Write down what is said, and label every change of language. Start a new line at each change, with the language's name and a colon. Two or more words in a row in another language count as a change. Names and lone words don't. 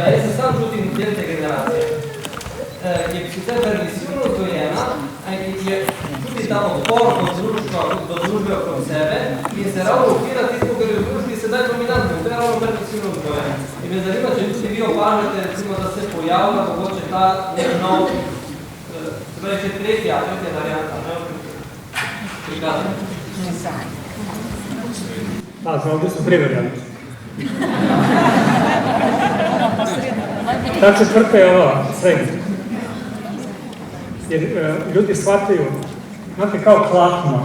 Slovenian: Jaz se sam čutim del te generacije. Je sicer permisivno vzgojena, je tudi ta odpor do družbe okrog sebe in se ravno ukira tisto, kar je v družbi sedaj dominantno. To je ravno permisivno vzgojena. In me zanima, če tudi vi opažate, recimo, da se pojavlja mogoče ta nek nov, se pravi, še tretja varianta, prikazano.
Serbian: Ovdje su tri varijante. Ta četvrta je ova srednja. Jer ljudi shvataju, znate, kao klatno.